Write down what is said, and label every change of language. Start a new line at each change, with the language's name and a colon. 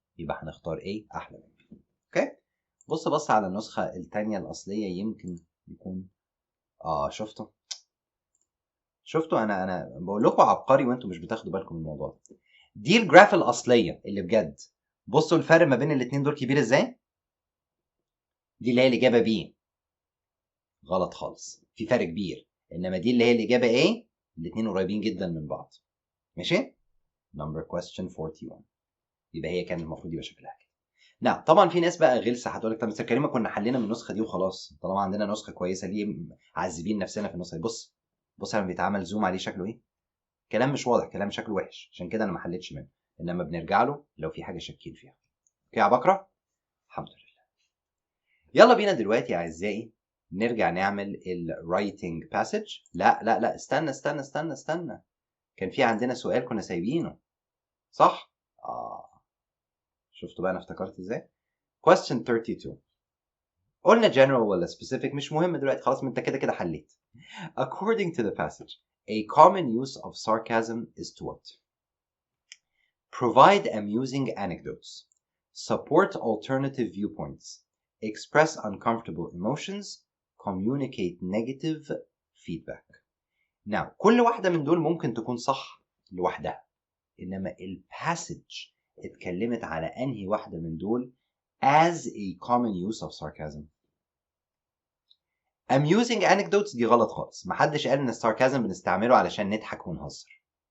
Arabic: يبقى هنختار A أحلى من B. اوكي؟ بص على النسخة التانية الأصلية يمكن يكون شفتوا أنا بقول لكم عبقري وأنتم مش بتاخدوا بالكم من الموضوع ده. دي الجراف الأصلية اللي بجد. بصوا الفرق ما بين الاتنين دول كبير إزاي؟ دي اللي هي الإجابة B. غلط خالص، في فرق كبير. إنما دي اللي هي الإجابة A، الاتنين قريبين جدا من بعض.
English: ماشي؟ Number question 41.
Arabic: يبقى هي كان المفروض يبقى شكلها كده. نعم طبعا في ناس بقى غلسه هتقول لك طب مستر كريم كنا حلينا من النسخه دي وخلاص، طالما عندنا نسخه كويسه ليه عذبين نفسنا في النسخه دي؟ بص لما بيتعمل زوم عليه شكله ايه؟ كلام مش واضح، كلام شكله وحش، عشان كده انا ما حليتش منه، انما بنرجع له لو في حاجه شاكين فيها. اوكي يا بكره؟ الحمد لله. يلا بينا دلوقتي يا اعزائي نرجع نعمل الرايتنج باسج. لا استنى. كان في عندنا سؤال كنا سايبينه صح؟ شفتوا بقى انا افتكرت ازاي؟ question 32. قلنا general ولا specific مش مهم دلوقتي، خلاص انت كده حليت.
English: According to the passage, a common use of sarcasm is to what? Provide amusing anecdotes, support alternative viewpoints, express uncomfortable emotions, communicate negative feedback.
Arabic: Now كل واحدة من دول ممكن تكون صح لوحدها، إنما الباسج اتكلمت على أنهي واحدة من دول
English: as a common use of sarcasm.
Arabic: amusing anecdotes دي غلط خالص، محدش قال ان الساركازم بنستعمله علشان نضحك ونهزر.